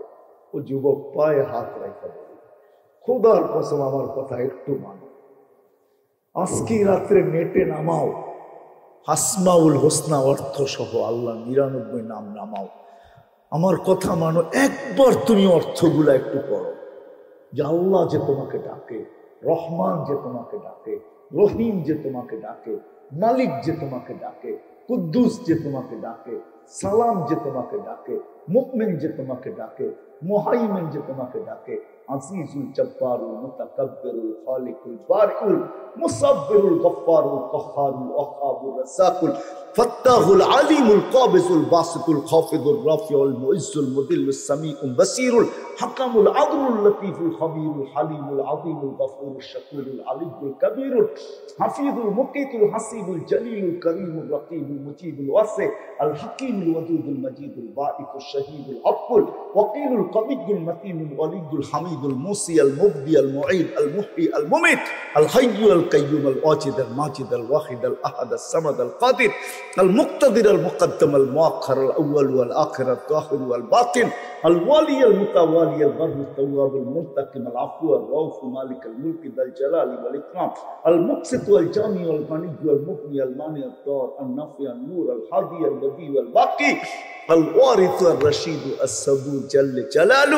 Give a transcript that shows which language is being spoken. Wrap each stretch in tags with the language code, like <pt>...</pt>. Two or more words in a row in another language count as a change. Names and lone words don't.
<bn>ও যুবক পায়ে হাত রেখে বলি, খোদার কসম আমার কথা একটু মানো, আজকে রাত্রে নেটে নামাও, আসমাউল হোসনা অর্থ সহ আল্লাহ 99 নাম নামাও, আমার কথা মানো, একবার তুমি অর্থগুলা একটু পড়ো, যে আল্লাহ যে তোমাকে ডাকে, রহমান যে তোমাকে ডাকে, রহিম যে তোমাকে ডাকে, মালিক যে তোমাকে ডাকে, কুদ্দুস যে তোমাকে ডাকে, সালাম যে তোমাকে ডাকে, মুমিন যে তোমাকে ডাকে, মুহাইমিন যে তোমাকে ডাকে, আজিজুল জব্বারুল মুতাকাব্বিরুল খালিকুল বারিউল মুসাব্বিরুল গফফারুল কহ্হারুল ওয়াহাবুর রাসাকুল ফাত্তাহুল আলিমুল কাবিজুল বাসিতুল খাফিদুর রাফিউল মুইজ্জুল মুদিল্লুস সামিউল বাসীরুল হাকামুল আদলুল লতীফুল খবীরুল হালিমুল আযীমুল গফুরুশ শাকুরুল আলিয়ুল কবীরুল হাফিজুল মুকিতুল হাসিবুল জলিলুল করিমুর রকিবুল মুজিবুল ওয়াসি আল হাকীমুল ওয়াদুদুল মজিদুল বাঈকুশ শহীদুল আফকুল ওয়াকিলুল কবিয়ুল মতিনুল ওয়ালিয়ুল হামিদুল মুসি আল মুবদি আল মুঈদ আল মুহয়ি আল মুমিত আল হাইয়্যু আল কাইয়্যুম আল ওয়াজিদ আল মাজিদ আল ওয়াহিদ আল আহাদ আল সামাদ আল কাদির আল মুক্তাদির আল মুকদ্দম আল মুআখ্খার আল আউয়াল ওয়াল আখির আল যাহির ওয়াল বাতিন আল ওয়ালি আল মুতাওয়ালি আল বাররু তাওয়াব আল মুনতাকিম আল আফু আল রাউফ মালিক আল মুলক দাল জালালি ওয়াল ইকরাম আল মুকসিত ওয়াল জামি ওয়াল মানি ওয়াল মুগনি আল মানি আল দার আল নাফি আল নূর আল হাদি আল বদি ওয়াল বাকি আল ওয়ারিস আর রশিদ as-sabur</bn> <ar>جل جلاله.</ar>